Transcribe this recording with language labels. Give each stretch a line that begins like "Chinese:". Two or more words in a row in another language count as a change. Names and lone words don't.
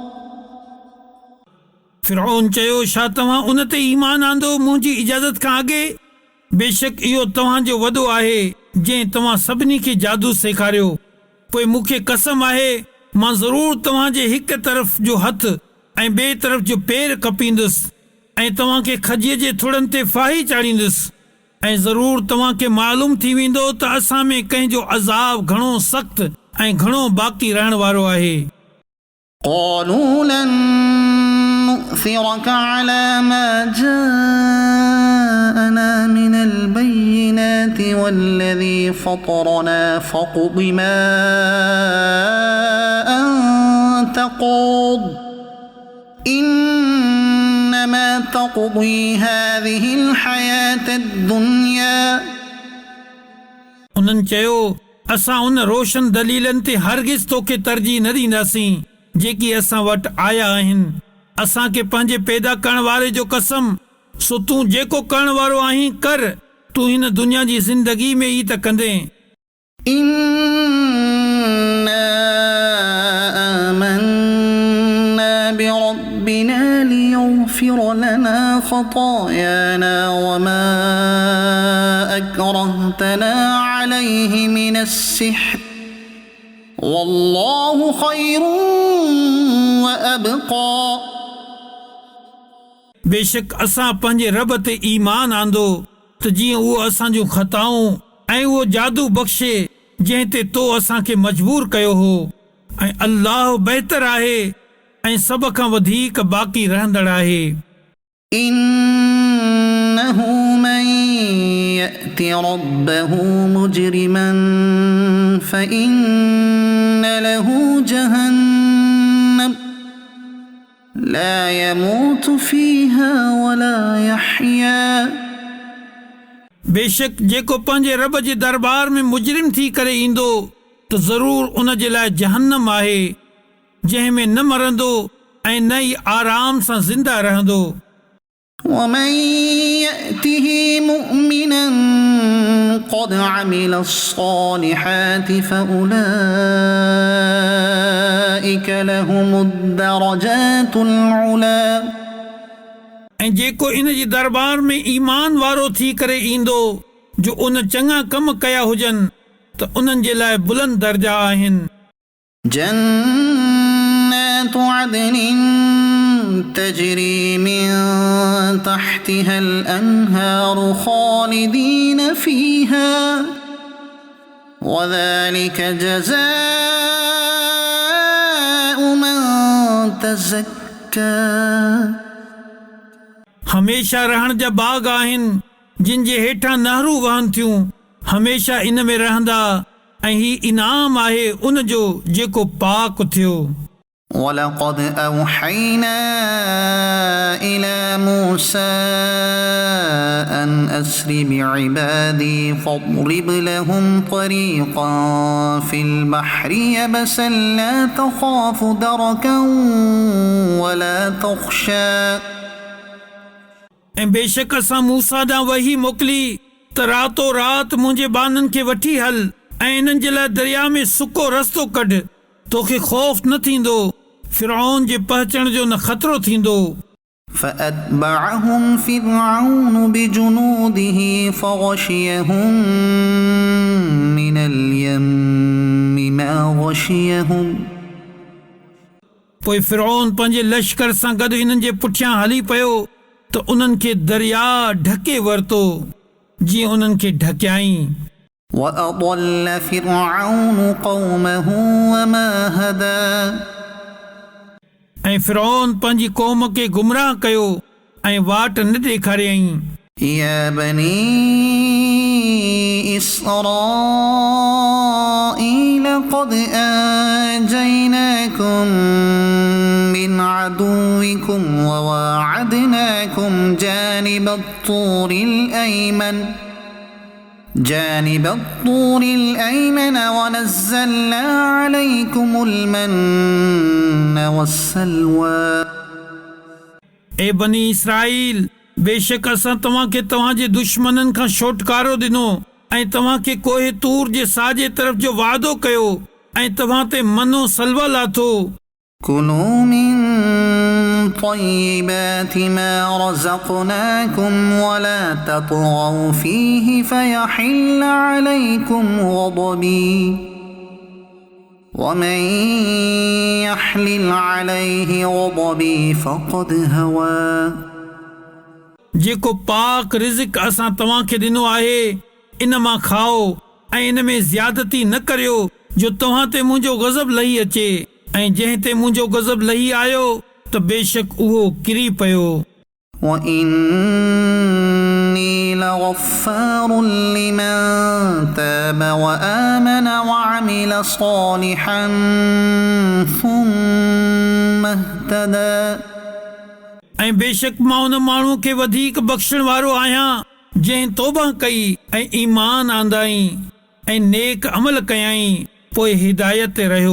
Sindhi: फिरौन चयो छा तव्हां उन ते ईमान आंदो मुंहिंजी इजाज़त खां अॻे? बेशक इहो तव्हांजो वॾो आहे जंहिं तव्हां सभिनी खे जादू सेखारियो। पोइ मूंखे कसम आहे मां ज़रूरु तव्हांजे हिक तरफ़ जो हथ ऐं ॿिए तरफ़ जो पेर कपींदुसि ऐं तव्हांखे खजीअ जे थुड़नि ते फाही चाढ़ींदुसि ऐं ज़रूरु तव्हांखे मालूम थी वेंदो त असां में कंहिंजो अज़ाब घणो सख़्त ऐं घणो बाक़ी रहण वारो आहे।
Arabic: قالوا لن نؤثرك على ما جاءنا من البينات والذي فطرنا فاقض ما أنت قاض إنما تقضي هذه الحياة الدنيا
Sindhi: उन्हनि चयो असां उन रोशन दलीलनि ते हरगिज़ तोखे तरजीह न ॾींदासीं जेकी असां वटि आया आहिनि। असांखे पंहिंजे पैदा करण वारे जो कसम, सो तूं जेको करण वारो आहीं कर। तूं हिन दुनिया जी ज़िंदगी में ई त कंदे।
Arabic: إنا آمنا بربنا ليغفر لنا خطايانا وما أكرهتنا عليه من السحر والله خير وأبقى
Sindhi: बेशक असां पंहिंजे रब ते ईमान आंदो त जीअं उहो असांजूं ख़ताऊं ऐं उहो जादू बख़्शे जंहिं ते तो असांखे मजबूर कयो हो। ऐं अल्लाह बहितर आहे ऐं सभ खां वधीक बाक़ी रहंदड़ आहे।
Arabic: إنه من يأت ربه مجرما فإن له جهنم لا يموت فيها ولا يحيا
Sindhi: बेशक जेको पंहिंजे रब जे दरबार में मुजरिम थी करे ईंदो त ज़रूरु उन जे लाइ जहन्नम आहे जंहिं में न मरंदो ऐं न ई आराम सां ज़िंदा रहंदो।
Arabic: ومن يأته مؤمنا قد عمل الصالحات فأولئك لهم الدرجات العلا
Sindhi: ऐं जेको इन जी दरबार में ईमान वारो थी करे ईंदो जो उन चङा कम कया हुजनि त उन्हनि जे लाइ बुलंद दर्जा आहिनि.
Arabic: جنات عدن تجري من تحتها الأنهار خالدين فيها وذلك جزاء من تزكى.
Sindhi: हमेशा रहण जा बाग आहिनि जिन जे हेठां नहरूं वहनि थियूं. हमेशा इन में रहंदा ऐं ही इनाम आहे उन जो जेको पाक थियो.
Arabic: ولقد أوحينا إلى موسى أن أسر بعبادي فاضرب لهم طريقا في البحر يبسا لا تخاف دركا ولا تخشى.
Sindhi: ऐं बेशक असां मूसा ॾांहुं वही मोकिली त रातो राति मुंहिंजे बाननि खे वठी हल ऐं इन्हनि जे लाइ दरिया में सुको रस्तो कढ. तोखे ख़ौफ़ न थींदो, फिरौन जे पहुचण जो न ख़तरो थींदो.
Arabic: فأتبعهم فرعون بجنوده فغشيهم من اليم ما غشيهم.
Sindhi: पोइ फिरौन पंहिंजे लश्कर सां गॾु हिननि जे पुठियां हली पियो त उन्हनि खे दरिया ढके वरितो जीअं उन्हनि खे ढकियाई.
Arabic: وأضل فرعون قومه وما هدى.
Sindhi: ऐं फिरौन पंहिंजी क़ौम खे गुमराह कयो ऐं वाट न ॾेखारियईं.
Arabic: يا بني إسرائيل قد أنجيناكم من عدوكم وواعدناكم جانب الطور الأيمن ونزلنا عليكم المن والسلوى.
Sindhi: ए बनी इसराइल, बेशक असां तव्हांखे तव्हांजे दुश्मननि खां छोटकारो ॾिनो ऐं तव्हांखे कोहे तूर जे साॼे तरफ़ जो वादो कयो ऐं तव्हां ते मनो सलवा लाथो.
Arabic: كلوا من طيبات ما رزقناكم ولا تطغوا فيه فيحل عليكم غضبي ومن يحلل عليه غضبي فقد هوى.
Sindhi: जेको पाक रिज़िक असां तव्हांखे ॾिनो आहे इन मां खाओ ऐं इन में ज़्यादती न करियो जो तव्हां ते मुंहिंजो गज़ब लही अचे ऐं जंहिं ते मुंहिंजो गज़ब लही आयो त बेशक उहो किरी पियो.
Arabic: وإني لغفار لمن تاب وآمن وعمل صالحا ثم اهتدى.
Sindhi: ऐं बेशक मां उन माण्हू खे वधीक बख़्शण वारो आहियां जंहिं तौबा कई ऐं ईमान आंदाई ऐं नेक अमल कयाई पोइ हिदायत ते रहियो.